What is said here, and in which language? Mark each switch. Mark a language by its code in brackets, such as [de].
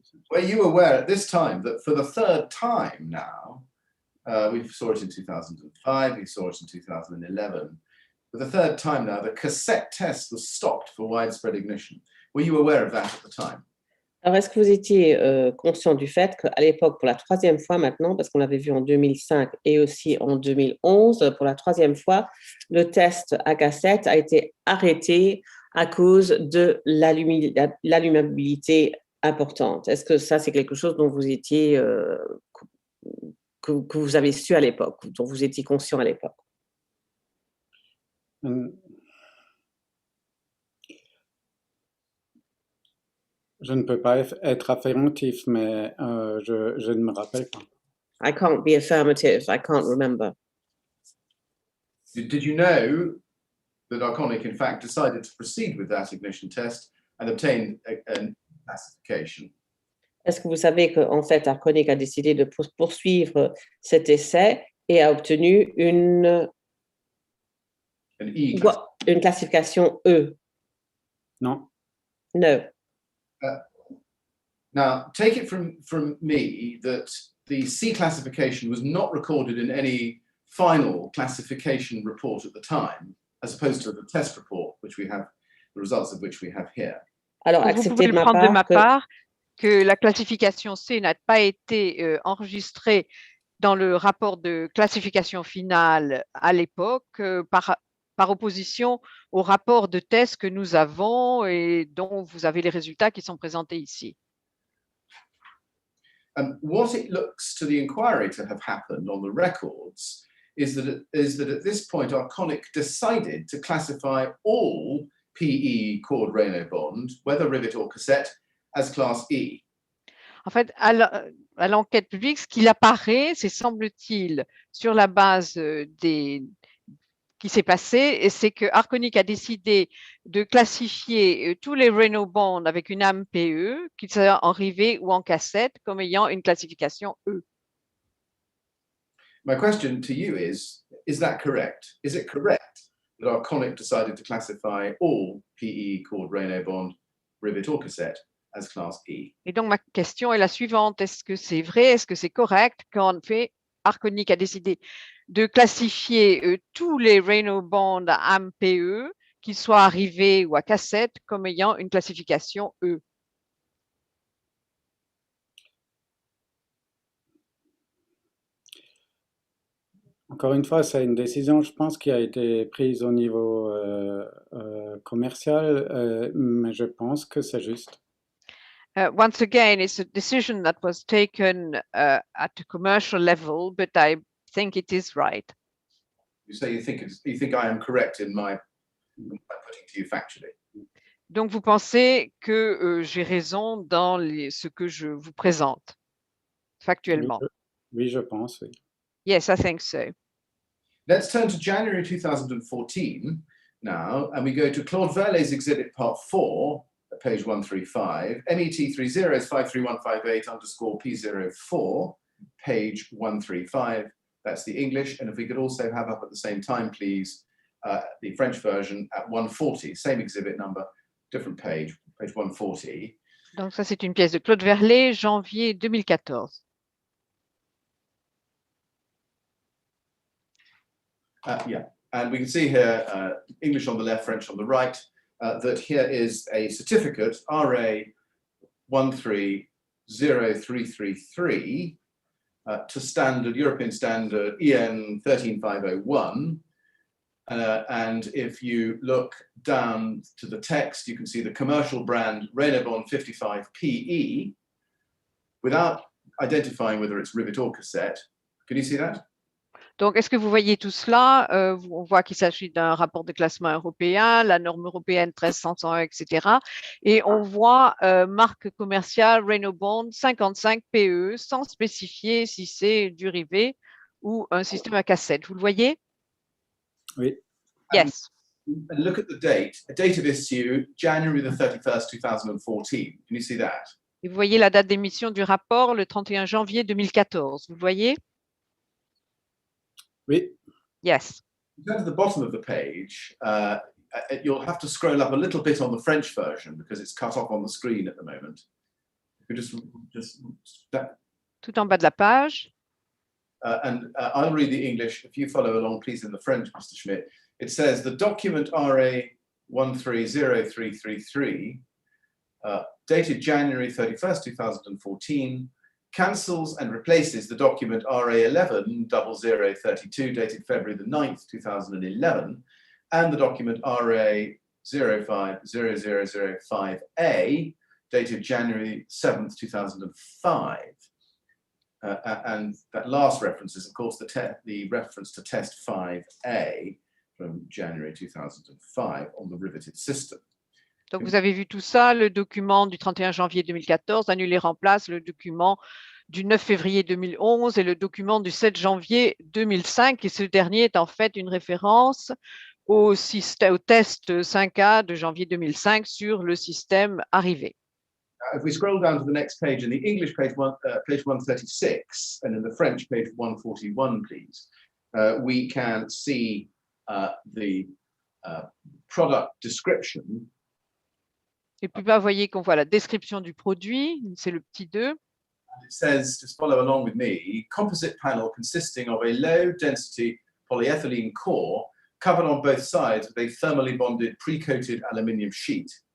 [en] Were you aware at this time that for the third time now, we saw it in 2005, we saw it in 2011, for the third time now, the cassette test was stopped for widespread ignition. Were you aware of that at the time? [fr] Alors, est-ce que vous étiez conscient du fait qu'à l'époque, pour la troisième fois maintenant, parce qu'on l'avait vu en 2005 et aussi en 2011, pour la troisième fois, le test à cassette a été arrêté à cause de l'allumabilité importante? Est-ce que ça, c'est quelque chose dont vous étiez, que vous avez su à l'époque, dont vous étiez conscient à l'époque? Je ne peux pas être affirmatif, mais je ne me rappelle pas. [en] I can't be affirmative. I can't remember. Did you know that Arconic, in fact, decided to proceed with that ignition test and obtained a classification? [fr] Est-ce que vous savez qu'en fait, Arconic a décidé de poursuivre cet essai et a obtenu une classification E? Non. [en] No. Now, take it from me that the C classification was not recorded in any final classification report at the time as opposed to the test report, which we have, the results of which we have here. [fr] Alors, Donc, vous acceptez pouvez de le ma prendre de ma part que part que la classification C n'a pas été enregistrée dans le rapport de classification finale à l'époque par opposition au rapport de test que nous avons et dont vous avez les résultats qui sont présentés ici. [en] What it looks to the inquiry to have happened on the records is that at this point, Arconic decided to classify all PE cord Raynaud bond, whether rivet or cassette, as class E. [fr] En fait, à l'enquête publique, ce qu'il apparaît, c'est semble-t-il, sur la base qui s'est passé, et c'est que Arconic a décidé de classifier tous les Raynaud bonds avec une âme PE, qu'ils soient en rivet ou en cassette, comme ayant une classification E. [en] My question to you is that correct? Is it correct that Arconic decided to classify all PE cord Raynaud bond, rivet or cassette as class E? [fr] Et donc, ma question est la suivante. Est-ce que c'est vrai? Est-ce que c'est correct qu'en fait, Arconic a décidé de classifier tous les Raynaud bonds à âme PE, qu'ils soient à rivet ou à cassette, comme ayant une classification E? Encore une fois, c'est une décision, je pense, qui a été prise au niveau commercial, mais je pense que c'est juste. [en] Once again, it's a decision that was taken at a commercial level, but I think it is right. You say you think I am correct in my putting to you factually. [fr] Donc, vous pensez que j'ai raison dans ce que je vous présente factuellement? Oui, je pense, oui. [en] Yes, I think so. Let's turn to January 2014 now, and we go to Claude Verlet's exhibit part 4, at page 135, MET30 53158 underscore P04, page 135. That's the English, and if we could also have up at the same time, please, the French version at 140, same exhibit number, different page 140. [fr] Donc, ça, c'est une pièce de Claude Verlet, janvier 2014. [en] Yeah, and we can see here, English on the left, French on the right, that here is a certificate, RA 130333, to standard, European standard EN 13501. And if you look down to the text, you can see the commercial brand Raynaud bond 55 PE, without identifying whether it's rivet or cassette. Can you see that? [fr] Donc, est-ce que vous voyez tout cela? On voit qu'il s'agit d'un rapport de classement européen, la norme européenne 13501, etc. Et on voit marque commerciale Raynaud bond 55 PE, sans spécifier si c'est du rivet ou un système à cassette. Vous le voyez? Oui. [en] Yes. And look at the date of issue, January the 31st, 2014. Can you see that? [fr] Et vous voyez la date d'émission du rapport, le 31 janvier 2014. Vous le voyez? Oui. [en] Yes. Go to the bottom of the page. You'll have to scroll up a little bit on the French version because it's cut off on the screen at the moment. You just that, [fr] Tout en bas de la page. [en] and I'll read the English. If you follow along, please, in the French, Mr. Schmidt. It says the document RA 130333, dated January 31st, 2014, cancels and replaces the document RA 110032, dated February the 9th, 2011, and the document RA 050005A, dated January 7th, 2005. And that last reference is, of course, the reference to test 5A from January 2005 on the riveted system. [fr] Donc, vous avez vu tout ça, le document du 31 janvier 2014 annulé remplace le document du 9 février 2011 et le document du 7 janvier 2005. Et ce dernier est en fait une référence au test 5A de janvier 2005 sur le système arrivé. [en] If we scroll down to the next page, in the English page 136, and in the French page 141, please, we can see the product description. [fr] Et plus bas, vous voyez qu'on voit la description du produit, c'est le petit 2. [en] It says, just follow along with me, composite panel consisting of a low density polyethylene core covered on both sides with a thermally bonded pre-coated aluminium sheet.